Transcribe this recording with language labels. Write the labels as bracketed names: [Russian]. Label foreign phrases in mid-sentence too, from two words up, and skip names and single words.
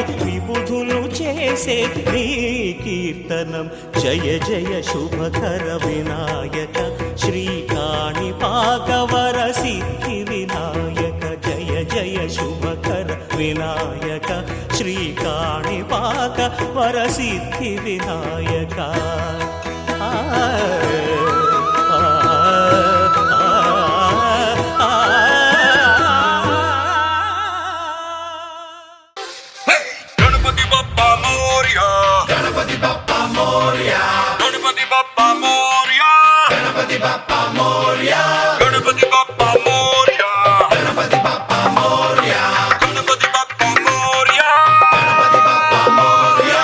[Telugu] విబుధులు చేసే నీ కీర్తనం జయ జయ శుభకర వినాయక శ్రీకాణిపాకవర సిద్ధి వినాయక జయ జయ శుభకర వినాయక శ్రీకాణిపాక వరసిద్ధి వినాయక ఆ, ఆ, ఆ, ఆ, [Marathi] गणपति बप्पा मोरया गणपति बप्पा मोरया गणपति बप्पा मोरया गणपति बप्पा मोरया गणपति बप्पा मोरया गणपति बप्पा मोरया गणपति बप्पा मोरया गणपति बप्पा मोरया